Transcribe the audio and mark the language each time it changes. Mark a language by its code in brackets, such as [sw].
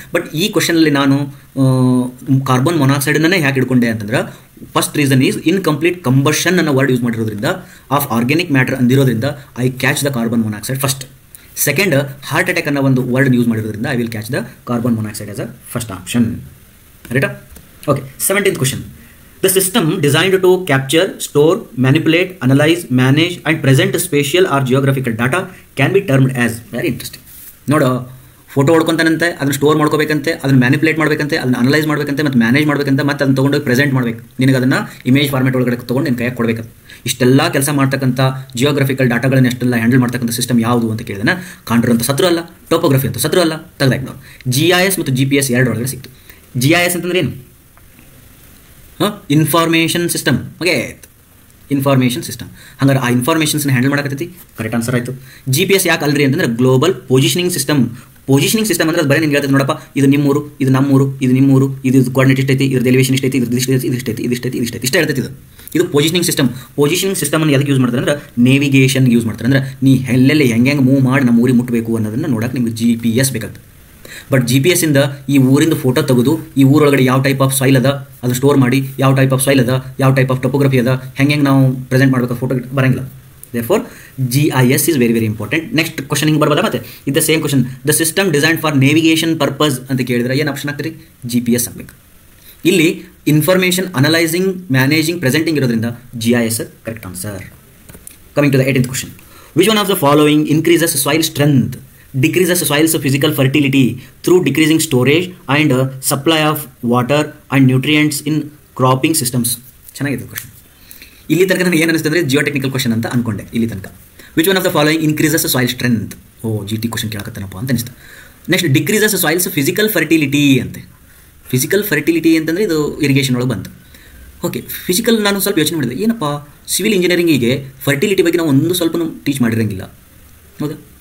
[kn] But ಈ ಕ್ವಶನಲ್ಲಿ ನಾನು carbon ಮೊನಾಕ್ಸೈಡನ್ನೇ ಯಾಕೆ ಇಟ್ಕೊಂಡೆ ಅಂತಂದ್ರೆ, first reason is incomplete combustion ಅನ್ನೋ ವರ್ಡ್ ಯೂಸ್ ಮಾಡಿರೋದ್ರಿಂದ, of organic matter ಅಂದಿರೋದ್ರಿಂದ [en] I catch the carbon monoxide first. [kn] Second, heart attack ಅನ್ನೋ ಒಂದು ವರ್ಡ್ ಯೂಸ್ ಮಾಡಿರೋದ್ರಿಂದ [en] I will catch the carbon monoxide as a first option. ರೈಟಾ? Okay, 17th question. The system designed to capture, store, manipulate, analyze, manage and present spatial or geographical data can be termed as. Very interesting. [kn] ನೋಡು, photo ಹೊಡ್ಕೊಂತಾನಂತೆ, ಅದನ್ನು store ಮಾಡ್ಕೋಬೇಕಂತೆ, ಅದನ್ನು manipulate ಮಾಡಬೇಕಂತೆ, ಅದನ್ನು analyse ಮಾಡಬೇಕಂತೆ, ಮತ್ತು manage ಮಾಡಬೇಕಂತೆ, ಮತ್ತು ಅದನ್ನು ತೊಗೊಂಡೋಗಿ present ಮಾಡಬೇಕು. ನಿನಗೆ ಅದನ್ನು ಇಮೇಜ್ ಫಾರ್ಮೆಟ್ ಒಳಗಡೆ ತೊಗೊಂಡು ನಿನ್ನ ಕೈಯಾಗಿ ಕೊಡಬೇಕು. ಇಷ್ಟೆಲ್ಲ ಕೆಲಸ ಮಾಡ್ತಕ್ಕಂಥ ಜಿಯೋಗ್ರಫಿಕಲ್ ಡಾಟಾಗಳನ್ನ ಎಷ್ಟೆಲ್ಲ ಹ್ಯಾಂಡಲ್ ಮಾಡ್ತಕ್ಕಂಥ ಸಿಸ್ಟಮ್ ಯಾವುದು ಅಂತ ಕೇಳಿದ್ರೆ, ಕಾಂಟ್ರೋಲ್ ಅಂತ ಸತ್ರು ಅಲ್ಲ, ಟೋಪೋಗ್ರಫಿ ಅಂತ ಸತ್ರು ಅಲ್ಲ, ತೆಗೆದಾಕಿ ನಾವು. GIS ಮತ್ತು GPS ಎರಡರೊಳಗಡೆ ಸಿಕ್ತು. GIS ಅಂತಂದ್ರೆ ಏನು? Information system. Okay, information system. ಹಂಗಾರೆ ಆ ಇನ್ಫಾರ್ಮೇಷನ್ಸ್ನ ಹ್ಯಾಂಡಲ್ ಮಾಡಕತ್ತೈತಿ. ಕರೆಕ್ಟ್ ಆನ್ಸರ್ ಆಯಿತು. GPS ಯಾಕೆ ಅಲ್ರಿ ಅಂತಂದ್ರೆ global positioning system. Positioning system ಅಂದ್ರೆ ಬರೀ ನಿಮ್ಗೆ ಹೇಳ್ತದೆ, ನೋಡಪ್ಪ ಇದು ನಿಮ್ಮೂರು, ಇದು ನಮ್ಮೂರು, ಇದು ನಿಮ್ಮೂರು, ಇದು ಕೋಆರ್ಡಿನೇಟ್ ಇಷ್ಟೈತಿ, ಇದ್ರ ಎಲಿವೇಷನ್ ಇಷ್ಟೈತಿ, ಇದ್ರ ಇದಿಷ್ಟೈತಿ, ಇಷ್ಟ ಹೇಳ್ತೈತಿ. ಇದು ಪೊಸಿಷನಿಂಗ್ ಸಿಸ್ಟಮ್. ಪೊಸಿಷನಿಂಗ್ ಸಿಸ್ಟಮನ್ನು ಎದಕ್ಕೆ ಯೂಸ್ ಮಾಡ್ತಾರೆ ಅಂದ್ರೆ ನೇವಿಗೇಷನ್ ಯೂಸ್ ಮಾಡ್ತಾರೆ. ಅಂದ್ರೆ ನೀ ಎಲ್ಲೆಲ್ಲಿ ಹೆಂಗೆ ಮೂವ್ ಮಾಡಿ ನಮ್ಮ ಊರಿಗೆ ಮುಟ್ಟಬೇಕು ಅನ್ನೋದನ್ನು ನೋಡೋಕೆ ನಿಮ್ಗೆ GPS ಬೇಕಾಗ್ತದೆ. ಬಟ್ GPS ಇಂದ ಈ ಊರಿಂದ ಫೋಟೋ ತೆಗೆದು ಈ ಊರೊಳಗಡೆ ಯಾವ ಟೈಪ್ ಆಫ್ ಸಾಯಿಲ್ ಅದ ಅದು ಸ್ಟೋರ್ ಮಾಡಿ, ಯಾವ ಟೈಪ್ ಆಫ್ ಸಾಯಿಲ್ ಅದ, ಯಾವ ಟೈಪ್ ಆಫ್ ಟೊಪೋಗ್ರಫಿ ಅದ, ಹೆಂಗೆ ನಾವು ಪ್ರೆಸೆಂಟ್ ಮಾಡಬೇಕು ಫೋಟೋ ಬರಂಗಿಲ್ಲ. [en] Therefore, GIS is very very important. Next question [kn] ಹಿಂಗೆ ಬರ್ಬೋದಾ? ಮತ್ತೆ ಇದು same question. [en] the system design for navigation purpose [kn] ಅಂತ ಕೇಳಿದ್ರೆ ಏನು ಆಪ್ಷನ್ ಆಗ್ತೀರಿ? GPS ಆಗಬೇಕು. ಇಲ್ಲಿ ಇನ್ಫಾರ್ಮೇಷನ್ ಅನಲೈಸಿಂಗ್, ಮ್ಯಾನೇಜಿಂಗ್, ಪ್ರೆಸೆಂಟಿಂಗ್ ಇರೋದ್ರಿಂದ GIS correct answer. [en] Coming to the 18th question. Which one of the following increases soil strength, decreases soil's physical fertility through decreasing storage and supply of water and nutrients in cropping systems? [kn] ಚೆನ್ನಾಗಿದೆ question. ಇಲ್ಲಿ ತನಕ ನನಗೆ ಏನು ಅನಿಸ್ತದೆ ಅಂದರೆ geotechnical question ಅಂತ ಅನ್ಕೊಂಡೆ ಇಲ್ಲಿ ತನಕ. [en] Which one of the following increases soil strength? [kn] GT question ಕೇಳಕತ್ತನಪ್ಪ ಅಂತ ಅನಿಸ್ತು. Next, decreases soils physical fertility ಅಂತೆ. ಫಿಸಿಕಲ್ ಫರ್ಟಿಲಿಟಿ ಅಂತಂದರೆ ಇದು ಇರಿಗೇಷನ್ ಒಳಗೆ ಬಂತು. ಓಕೆ, ಫಿಸಿಕಲ್ ನಾನು ಸ್ವಲ್ಪ ಯೋಚನೆ ಮಾಡಿದೆ, ಏನಪ್ಪ ಸಿವಿಲ್ ಇಂಜಿನಿಯರಿಂಗಿಗೆ ಫರ್ಟಿಲಿಟಿ ಬಗ್ಗೆ ನಾವು ಒಂದು ಸ್ವಲ್ಪ ಟೀಚ್ ಮಾಡಿರಂಗಿಲ್ಲ. ಹೌದಾ?